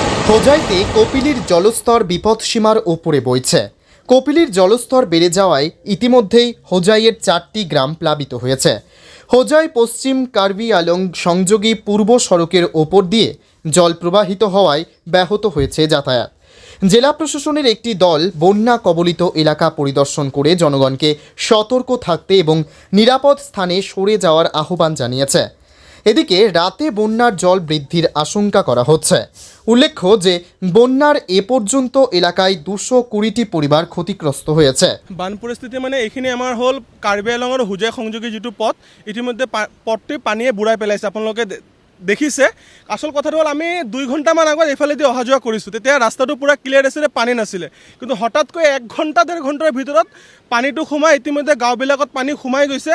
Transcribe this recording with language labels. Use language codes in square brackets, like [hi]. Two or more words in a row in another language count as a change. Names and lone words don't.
[bn] হোজাইতে কপিলীর জলস্তর বিপদসীমার ওপরে বইছে। কপিলীর জলস্তর বেড়ে যাওয়ায় ইতিমধ্যেই হোজাইয়ের 4টি গ্রাম প্লাবিত হয়েছে। হোজাই পশ্চিম কার্বি আলং সংযোগী পূর্ব সড়কের ওপর দিয়ে জল প্রবাহিত হওয়ায় ব্যাহত হয়েছে যাতায়াত। জেলা প্রশাসনের একটি দল বন্যা কবলিত এলাকা পরিদর্শন করে জনগণকে সতর্ক থাকতে এবং নিরাপদ স্থানে সরে যাওয়ার আহ্বান জানিয়েছে। এদিকে রাতে বন্যার জল বৃদ্ধির আশঙ্কা করা হচ্ছে। উল্লেখ্য যে বন্যার এ পর্যন্ত এলাকায় 220টি পরিবার ক্ষতিগ্রস্ত হয়েছে। [as] বান পৰিস্থিতি মানে এইখিনি আমাৰ হ'ল কাৰ্বি আংলঙৰ হোজাই সংযোগী যিটো পথ, ইতিমধ্যে পথটি পানীয়ে বুঢ়াই পেলাইছে। আপোনালোকে দেখিছে। আচল কথাটো হ'ল আমি 2 ঘণ্টামান আগত এইফালেদি অহা যোৱা কৰিছোঁ, তেতিয়া ৰাস্তাটো পূৰা ক্লিয়াৰ আছিলে, পানী নাছিলে। কিন্তু হঠাৎকৈ 1 ঘণ্টা 1.5 ঘণ্টাৰ ভিতৰত পানীটো সোমাই ইতিমধ্যে গাঁওবিলাকত পানী সোমাই গৈছে।